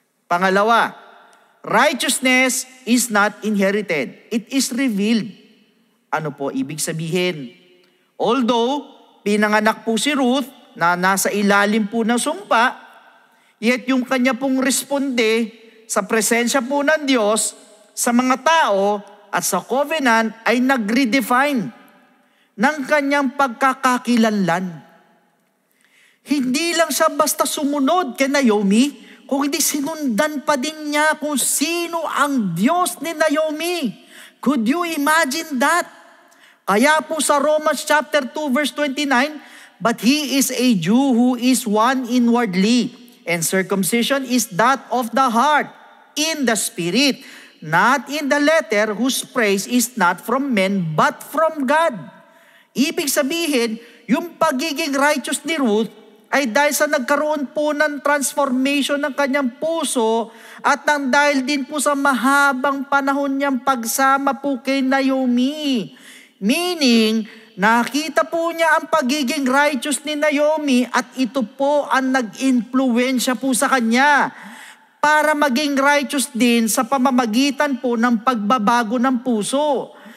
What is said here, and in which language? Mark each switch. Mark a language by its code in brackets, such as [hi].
[tl] Pangalawa, [en] righteousness is not inherited. It is revealed. [tl] Ano po ibig sabihin? Although, pinanganak po si Ruth na nasa ilalim po ng sumpa, yet yung kanya pong responde sa presensya po ng Diyos sa mga tao at sa covenant ay nag-redefine ng kanyang pagkakakilanlan. Hindi lang siya basta sumunod kay Naomi, kung hindi sinundan pa din niya kung sino ang Diyos ni Naomi. [en] Could you imagine that? [tl] Kaya po sa [en] Romans chapter 2 verse 29, but he is a Jew who is one inwardly, and circumcision is that of the heart, in the spirit, not in the letter, whose praise is not from men, but from God. [tl] Ibig sabihin, yung pagiging righteous ni Ruth ay dahil sa nagkaroon po ng transformation ng kanyang puso at nang dahil din po sa mahabang panahon niyang pagsama po kay Naomi. Meaning, nakita po niya ang pagiging righteous ni Naomi at ito po ang nag-influensya po sa kanya para maging righteous din sa pamamagitan po ng pagbabago ng puso.